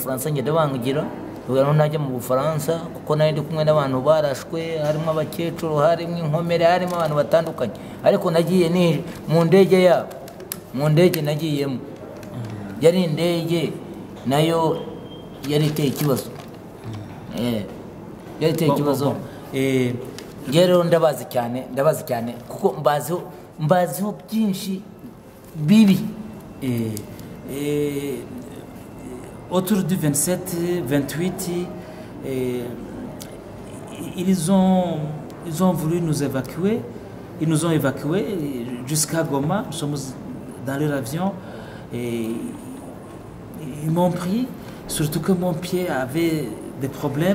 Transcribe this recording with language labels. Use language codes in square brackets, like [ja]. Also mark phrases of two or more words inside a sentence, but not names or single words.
[rw] Bufaransa ngende bangira ubwo najya mu Bufaransa kuko nari ndi kumwe n'abantu barashwe harimo abakecuru harimo inkomere harimo abantu batandukanye ariko nagiye ni mu ndege yabo mu ndege nagiyemo yari indege nayo yari iteye ikibazo yari iteye ikibazo rero ndabazi cyane kuko mbaziho byinshi bibi [fr] autour du 27 28 ils ont voulu nous évacuer. Ils nous ont évacués jusqu'à Goma. Nous sommes dans leur avion et ils m'ont pris, surtout que mon pied avait des problèmes.